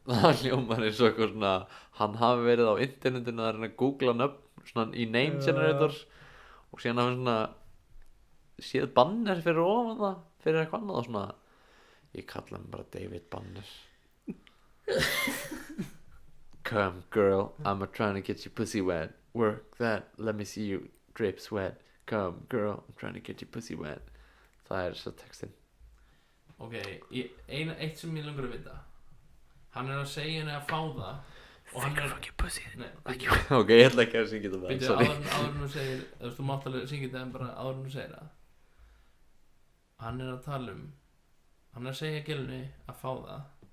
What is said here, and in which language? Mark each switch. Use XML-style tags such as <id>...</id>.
<is>Það hljómar eins og eitthvað svona, hann hafi verið á internetinu að reyna að googla nöfn svona í name generator og síðan hafi svona séð Banner fyrir ofan það, fyrir eitthvað annað og svona, ég kalla hann bara David Banner.</is> <en>Come girl, I'm trying to get your pussy wet. Work that, let me see you drip sweat. Come girl, I'm trying to get your pussy wet.</en> <is>Það svo textin. Ok, eitt sem ég langar að vita. Hann er að segja henni að fá það og hann er...</is> <en>Fuck your pussy.</en> <is>Nei, Ok, ég ætla ekki að syngja þetta byrju, sorry. áður en þú segir, þú mátt alveg syngja þetta en bara áður en þú segir það. Hann er að tala um, hann er að segja gælunni að fá það.</is>